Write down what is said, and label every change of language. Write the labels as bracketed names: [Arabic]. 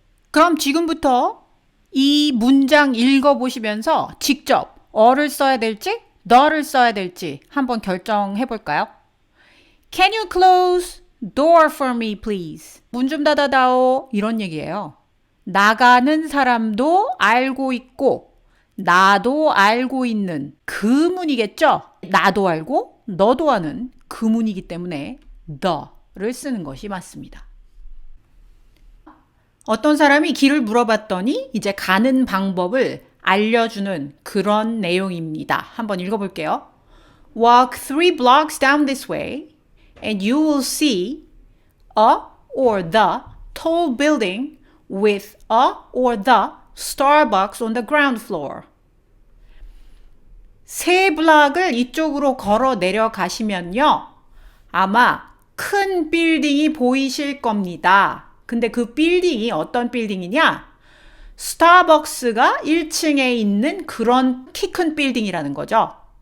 [Korean] 그럼 지금부터 이 문장 읽어보시면서 직접 어를 써야 될지 the를 써야 될지 한번 결정해 볼까요? [English] Can you close door for me, please? [Korean] 문 좀 닫아다오. 이런 얘기예요. 나가는 사람도 알고 있고 나도 알고 있는 그 문이겠죠? 나도 알고 너도 아는 그 문이기 때문에 the를 쓰는 것이 맞습니다. 어떤 사람이 길을 물어봤더니 이제 가는 방법을 알려주는 그런 내용입니다. 한번 읽어볼게요. [English] Walk 3 blocks down this way and you will see a or the tall building with a or the Starbucks on the ground floor. [Korean] 3블락을 이쪽으로 걸어 내려가시면요. 아마 큰 빌딩이 보이실 겁니다. 근데 그 빌딩이 어떤 빌딩이냐? 스타벅스가 1층에 있는 그런 키 큰 빌딩이라는 거죠.